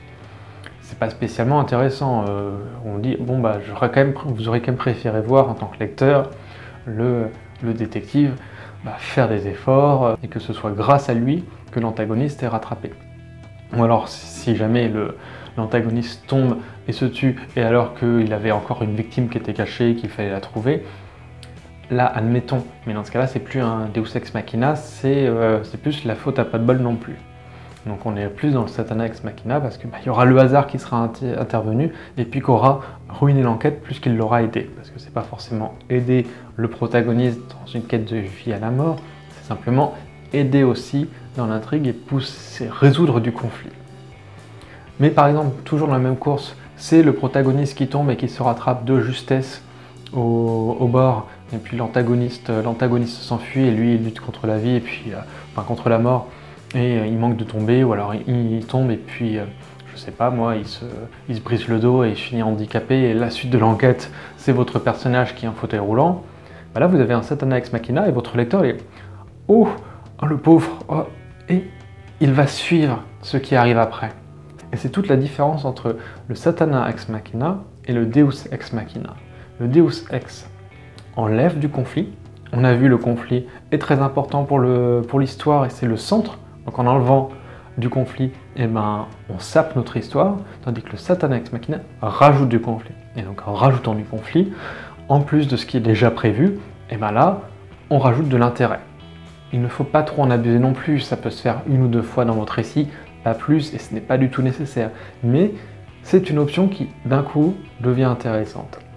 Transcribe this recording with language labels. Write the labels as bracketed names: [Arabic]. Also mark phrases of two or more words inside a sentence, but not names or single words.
[French] C'est pas spécialement intéressant. On dit, bon bah vous aurez quand même préféré voir en tant que lecteur le détective faire des efforts et que ce soit grâce à lui que l'antagoniste est rattrapé. Ou alors, si jamais l'antagoniste tombe et se tue, et alors qu'il avait encore une victime qui était cachée et qu'il fallait la trouver, là, admettons, mais dans ce cas-là, c'est plus un [Latin] Deus ex machina, [French] c'est plus la faute à pas de bol non plus. Donc on est plus dans le [Latin] Satana ex machina, [French] parce qu'il y aura le hasard qui sera intervenu, et puis qu'aura ruiné l'enquête plus qu'il l'aura aidé. Parce que c'est pas forcément aider le protagoniste dans une quête de vie à la mort, c'est simplement aider aussi dans l'intrigue et résoudre du conflit. Mais par exemple, toujours dans la même course, c'est le protagoniste qui tombe et qui se rattrape de justesse au bord, et puis l'antagoniste s'enfuit et lui il lutte contre la vie, et puis contre la mort, et il manque de tomber, ou alors il tombe et puis je sais pas moi, il se brise le dos et il finit handicapé, et la suite de l'enquête c'est votre personnage qui est en fauteuil roulant. Là vous avez un [Latin] Satana ex machina [French] et votre lecteur est « oh, le pauvre oh, !» et il va suivre ce qui arrive après. Et c'est toute la différence entre le [Latin] Satana ex machina [French] et le [Latin] Deus ex machina. [French] Le [Latin] Deus ex [French] enlève du conflit. On a vu le conflit est très important pour l'histoire et c'est le centre. Donc en enlevant du conflit, on sape notre histoire, tandis que le [Latin] Satana ex machina [French] rajoute du conflit. Et donc en rajoutant du conflit, en plus de ce qui est déjà prévu, là, on rajoute de l'intérêt. il ne faut pas trop en abuser non plus, ça peut se faire 1 ou 2 fois dans votre récit, pas plus, et ce n'est pas du tout nécessaire. Mais c'est une option qui, d'un coup, devient intéressante.